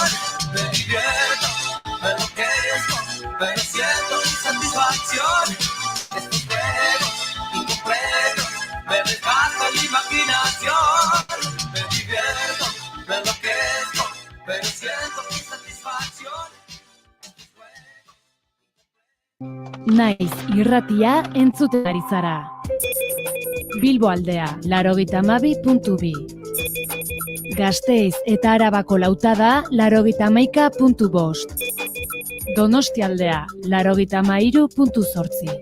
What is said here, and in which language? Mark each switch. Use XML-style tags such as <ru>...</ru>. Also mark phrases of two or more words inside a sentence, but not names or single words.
<es>Me divierto, me enloquezco, pero siento insatisfacción. Estos juegos incompletos me desgastan la imaginación. Me divierto, me enloquezco, pero siento insatisfacción.</es> <eu>Naiz irratia entzuten ari zara. Bilbo aldea, 92.2. Gasteiz eta Arabako lautada, 91.5. Donostia aldea, 93.8.</eu>